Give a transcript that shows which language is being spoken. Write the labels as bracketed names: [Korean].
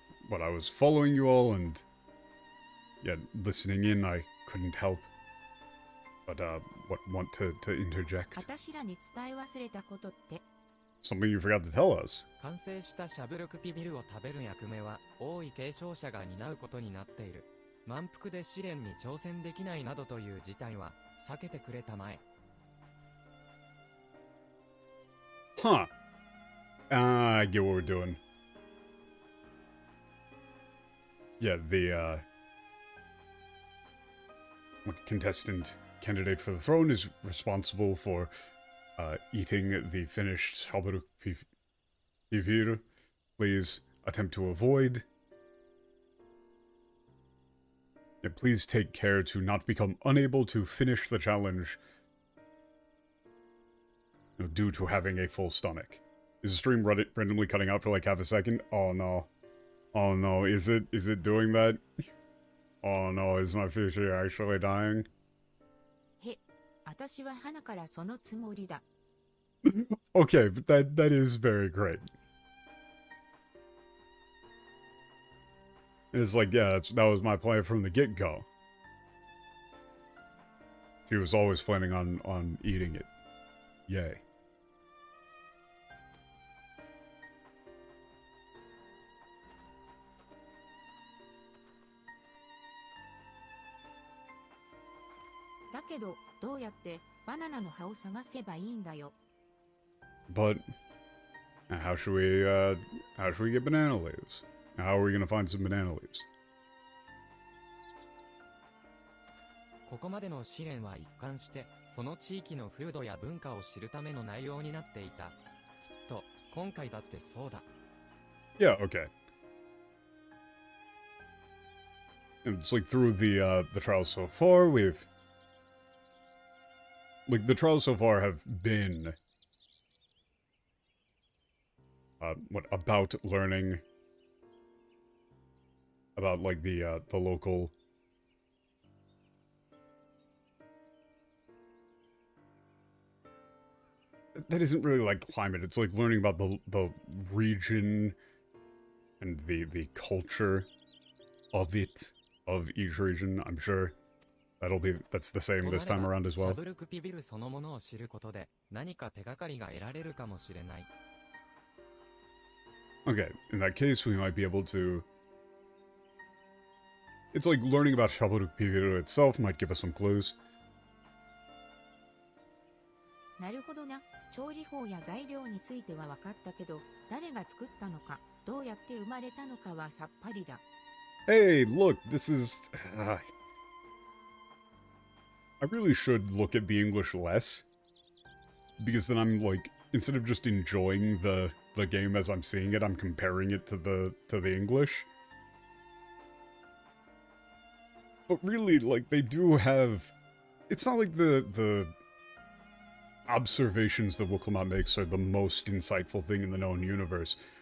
[English] But I was following you all and, yeah, listening in, I couldn't help. But, want to interject? [Japanese] 私らに伝え忘れたことって、 [English] Something you forgot to tell us. [Japanese] 完成したシャブルクピビルを食べる役目は、王位継承者が担うことになっている。満腹で試練に挑戦できないなどという事態は、避けてくれたまえ。 [English] Huh. I get what we're doing. Yeah, what contestant candidate for the throne is responsible for eating the finished Shaburu Pivir. Please attempt to avoid. Yeah, please take care to not become unable to finish the challenge due to having a full stomach. Is the stream randomly cutting out for like half a second? Oh no. Oh no, is it doing that? Oh no, is my fishy actually dying? [Japanese] へ、私は花からそのつもりだ。 [English] Okay, but that is very great. It's like, yeah, that was my plan from the get-go. He was always planning on eating it. Yay. But [Japanese] だけど、どうやってバナナの葉を探せばいいんだよ。 [English] But how should we get banana leaves? How are we gonna find some banana leaves? [Japanese] ここまでの試練は一貫して、その地域の風土や文化を知るための内容になっていた。きっと、今回だってそうだ。 [English] Yeah, okay. And it's like through the trials so far, the trials so far have been about learning about like the local that isn't really like climate. It's like learning about the region and the culture of it, of each region. I'm sure that's the same this time around as [Japanese] シ [English] well. [Japanese] ャブルクピビルそのものを知ることで、何か手がかりが得られるかもしれない。 [English] Okay, in that case, we might be able to. It's like learning about Shaburuk Piviru itself might give us some clues. [Japanese] なるほどな。調理法や材料については分かったけど、誰が作ったのか、どうやって生まれたのかはさっぱりだ。 [English] Hey, look, this is. I really should look at the English less. Because then I'm like, instead of just enjoying the game as I'm seeing it, I'm comparing it to the English. But really, like, they do have. It's not like the observations that Wuklamot makes are the most insightful thing in the known universe.